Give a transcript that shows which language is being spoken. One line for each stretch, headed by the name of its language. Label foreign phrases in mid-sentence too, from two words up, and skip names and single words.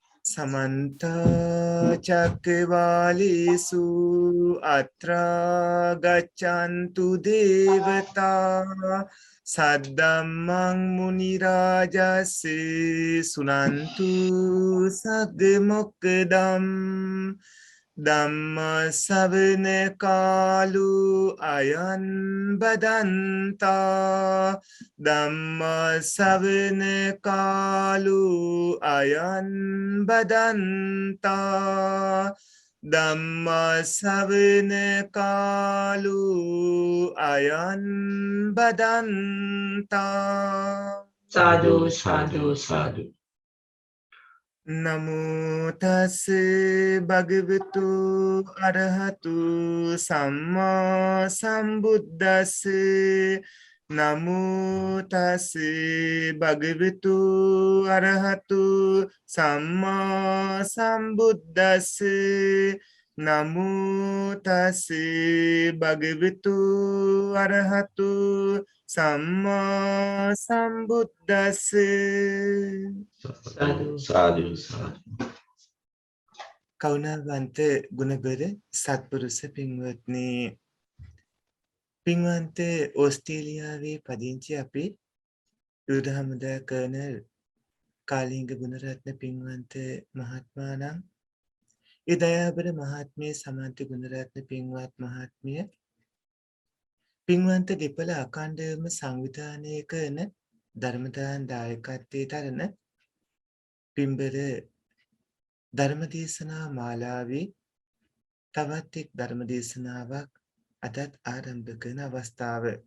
Pali: समन्त चक्रवालेषु अत्र गच्छन्तु देवता सद्धम्मं मुनिराजस्य सुनन्तु सद्मुक्तम् ධම්ම ශ්‍රවණ කාලු අයං බදන්තා ධම්ම ශ්‍රවණ කාලු අයං බදන්තා ධම්ම ශ්‍රවණ කාලු අයං බදන්තා සාදු සාදු සාදු නමෝ තස් භගවතු අරහතු සම්මා සම්බුද්දස්ස නමෝ තස් භගවතු අරහතු සම්මා සම්බුද්දස්ස නමෝ තස් භගවතු අරහතු සම්මා සම්බුද්දස්ස සාදු සාදු
Sinhala: කරුණාවන්ත ගුණබර සත්පුරුෂ පින්වත්නි පින්වන්ත ඕස්ට්‍රේලියාවේ පදිංචි අපේ යුද හමුදා කර්නල් කාලිංග ගුණරත්න පින්වන්ත මහත්මයා නම් ඒ දයාබර මහත්මිය සමන්ත ගුණරත්න පින්වත් මහත්මිය පින්වන්ත දෙපළ අඛණ්ඩවම සංවිධානය කරන ධර්මදාන දායකත්වයේ දරන පින්බර ධර්මදේශනා මාලාවේ තවත් එක් ධර්මදේශනාවක් අදත් ආරම්භ කරන අවස්ථාව